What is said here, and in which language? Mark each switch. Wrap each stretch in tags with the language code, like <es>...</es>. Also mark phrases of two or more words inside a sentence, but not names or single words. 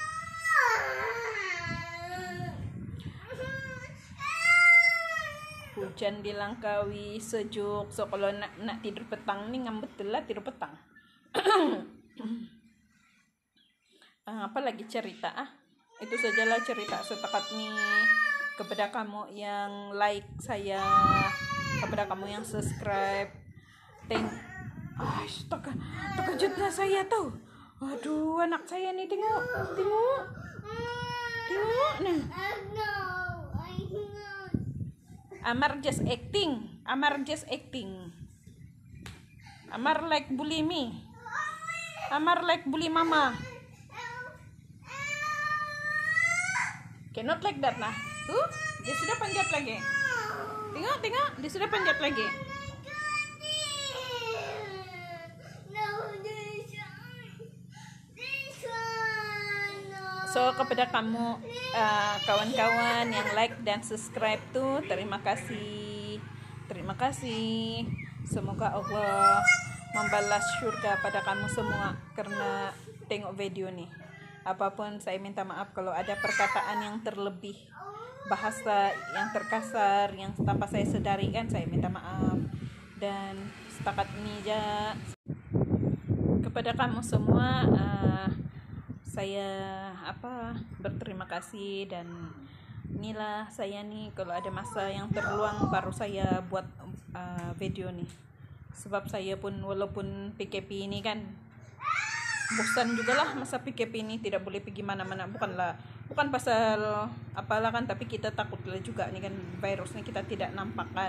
<ms>Hujan di Langkawi sejuk. So kalau nak tidur petang nih ngambet lah tidur petang. Apa lagi cerita itu sajalah cerita setakat nih kepada kamu yang like saya, kepada kamu yang subscribe. Terkejutnya saya tuh. Waduh, anak saya nih tengok nah.</ms> <en>Amar just acting. Amar like bully me. Amar like bully mama. Cannot like that nah.</en> <ms>Tuh, dia sudah panjat lagi. Tengok, dia sudah panjat lagi. So kepada kamu kawan-kawan yang like dan subscribe tuh terima kasih. Semoga Allah membalas surga pada kamu semua karena tengok video nih. Apapun saya minta maaf kalau ada perkataan yang terlebih, bahasa yang terkasar yang tanpa saya sadari kan, saya minta maaf. Dan setakat ini aja kepada kamu semua saya berterima kasih. Dan inilah saya nih kalau ada masa yang terluang baru saya buat video nih, sebab saya pun walaupun PKP ini kan bosan juga lah masa PKP ini, tidak boleh pergi mana-mana, bukan pasal apalah kan, tapi kita takut lah juga nih kan, virusnya kita tidak nampak kan.</ms>